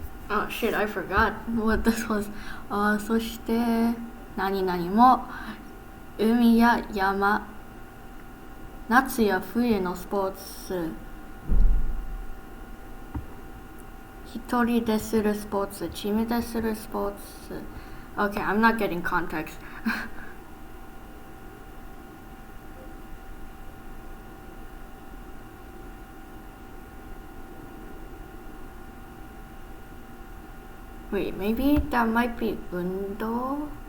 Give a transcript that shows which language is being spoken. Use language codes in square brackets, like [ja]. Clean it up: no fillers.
[en] Oh shit, I forgot what this was. [ja] そして何々も海や山、夏や冬のスポーツ、一人でするスポーツ、チームでするスポーツ。 [en] Okay, I'm not getting context. Wait, maybe that might be undo?